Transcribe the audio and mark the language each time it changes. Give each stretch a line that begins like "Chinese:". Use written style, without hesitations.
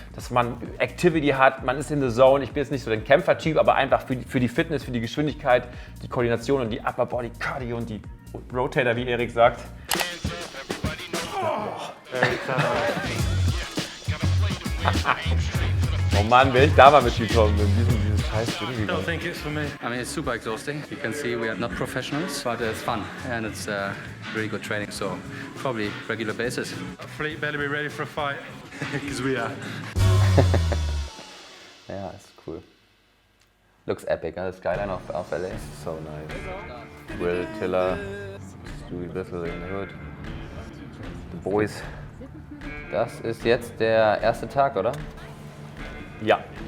German: Dass man Activity hat, man ist
English: in the Zone.
German: Ich bin jetzt nicht so der Kämpfertyp, aber einfach für die Fitness, für die Geschwindigkeit, die Koordination und die Upper Body Cardio und die Rotator, wie Erik sagt. Oh Mann, wäre ich da mal mitgekommen in dieses scheiß Ding gegangen.
English: I think it's for me. I mean, it's super exhausting. You can see we are not professionals, but it's fun and it's really good training. So probably regular basis. Fleet better be ready for a fight, because we are.
German: Ja, ist cool.
English: Looks epic,
German: ne? Das Skyline auf LA.
English: So nice. Will Tiller, Stewie Biffle in the Hood. The Boys.
German: Das ist jetzt der erste Tag, oder? Ja,